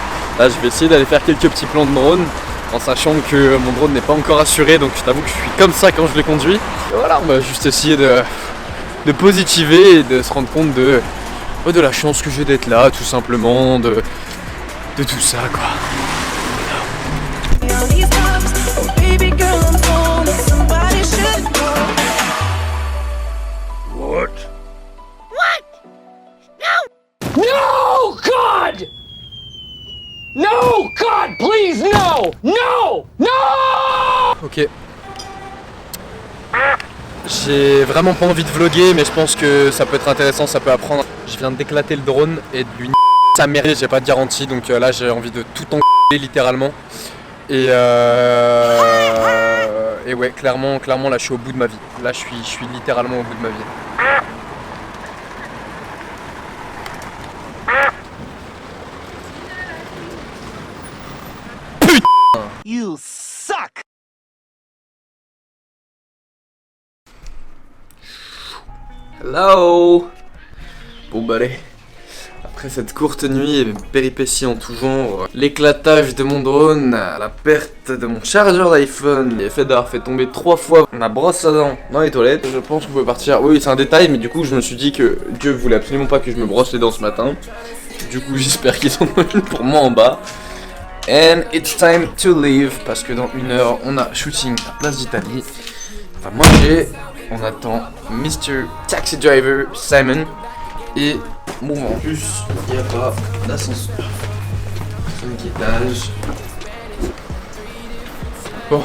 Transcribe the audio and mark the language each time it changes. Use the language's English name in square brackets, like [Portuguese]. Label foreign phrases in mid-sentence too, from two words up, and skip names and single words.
[French] Là je vais essayer d'aller faire quelques petits plans de drone, en sachant que mon drone n'est pas encore assuré, donc je t'avoue que je suis comme ça quand je le conduis. Et voilà, on va juste essayer de positiver et de se rendre compte de la chance que j'ai d'être là, tout simplement, de tout ça quoi. [English] No, God! No, God, please, no! No! No! Ok. [French] J'ai vraiment pas envie de vlogger, mais je pense que ça peut être intéressant, ça peut apprendre. Je viens d'éclater le drone et de lui sa mère, j'ai pas de garantie, donc là j'ai envie de tout engueuler littéralement. Et ouais, clairement là je suis au bout de ma vie. Là je suis littéralement au bout de ma vie. [English] You suck! Hello! [French] Bon bah allez, après cette courte nuit et péripéties en tout genre, l'éclatage de mon drone, la perte de mon chargeur d'iPhone, l'effet d'avoir fait tomber 3 fois ma brosse à dents dans les toilettes, je pense qu'on peut partir. Oui, c'est un détail, mais du coup je me suis dit que Dieu voulait absolument pas que je me brosse les dents ce matin. Du coup j'espère qu'ils en ont une pour moi en bas. [English] And it's time to leave, [French] parce que dans 1 heure on a shooting à Place d'Italie. Enfin manger. On attend Mr. Taxi Driver Simon. Et bon, en plus, il n'y a pas d'ascenseur. 5 étages. Bon.